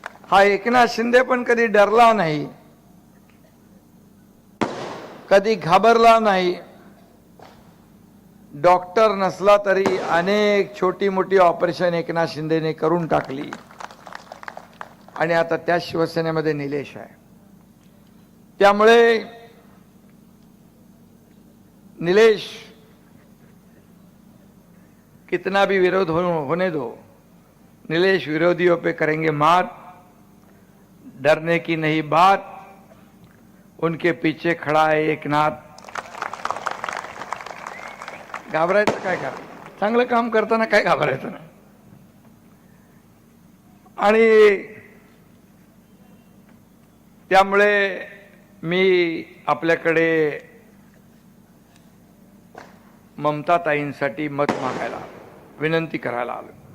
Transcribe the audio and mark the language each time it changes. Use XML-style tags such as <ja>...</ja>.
<mr>हा एकनाथ शिंदे पण कधी डरला नाही, कधी घाबरला नाही। डॉक्टर नसला तरी अनेक छोटी मोठी ऑपरेशन एकनाथ शिंदेने करून टाकली आणि आता त्या शिवसेनेमध्ये निलेश आहे।</mr> <hi>त्यामुळे निलेश कितना भी विरोध होने दो, निलेश विरोधियों पे करेंगे मात, डरने की नहीं बात, उनके पीछे खड़ा है एकनाथ।</hi> <mr>घाबरायचं काय का, चांगलं काम करताना काय घाबरायचं नाही। आणि त्यामुळे मी आपल्याकडे ममता ताईंसाठी मत मागायला, विनंती करायला आलो।</mr>